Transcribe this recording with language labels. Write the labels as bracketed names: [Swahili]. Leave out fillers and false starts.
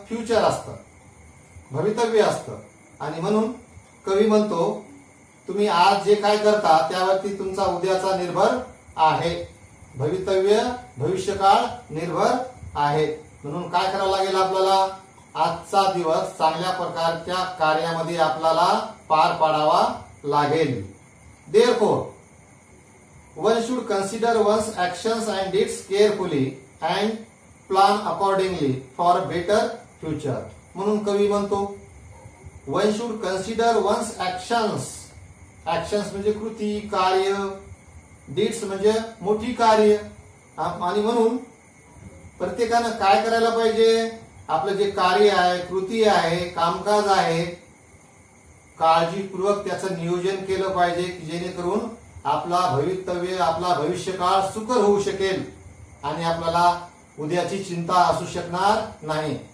[Marathi] Future असतं, भवितव्य असतं. आणि म्हणून कवी म्हणतो तुम्ही आज जे काय करता त्यावरती तुमचा उद्याचा निर्भर आहे. भवितव्य, भविष्यकाळ निर्भर आहे. म्हणून काय करावं लागेल आपल्याला? आजचा दिवस चांगल्या प्रकारच्या कार्यामध्ये आपल्याला पार पाडावा लागेल. [English] Therefore, one should consider one's actions and deeds carefully and plan accordingly for a better future. [Marathi] म्हणून कवी म्हणतो [English] one should consider one's actions. [Marathi] Actions म्हणजे कृती, कार्य. डीड्स म्हणजे मोठी कार्य. आणि म्हणून प्रत्येकानं काय करायला पाहिजे? आपलं जे कार्य आहे, कृती आहे, कामकाज आहे, काळजीपूर्वक त्याचं नियोजन केलं पाहिजे की जेणेकरून आपला भवितव्य, आपला भविष्यकाळ सुकर होऊ शकेल आणि आपल्याला उद्याची चिंता असू शकणार नाही.